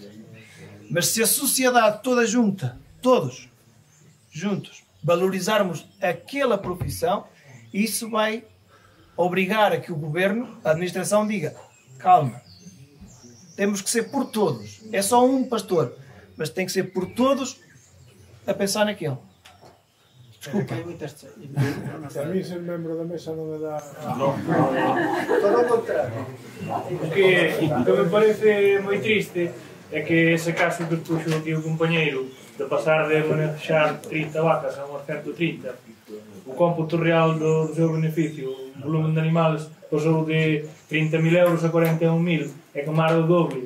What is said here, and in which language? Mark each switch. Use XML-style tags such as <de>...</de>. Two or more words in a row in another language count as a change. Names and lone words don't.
<pt>Mas se a sociedade toda junta, todos juntos, valorizarmos aquela profissão, isso vai obrigar a que o governo, a administração, diga: calma, temos que ser por todos. É só um pastor, mas tem que ser por todos a pensar naquele. Desculpa.</pt> <gl>A mí ser membro da mesa non me dá... Todo o contrario. O que me parece moi triste é que ese caso que puxo aquí o compañeiro de pasar de manejar 30 vacas a unhas 130, o cómputo real do seu beneficio, o</gl> <es>volumen de animales,</es> <gl>pasou de 30.000 euros a 41.000, é que máis do doble.</gl>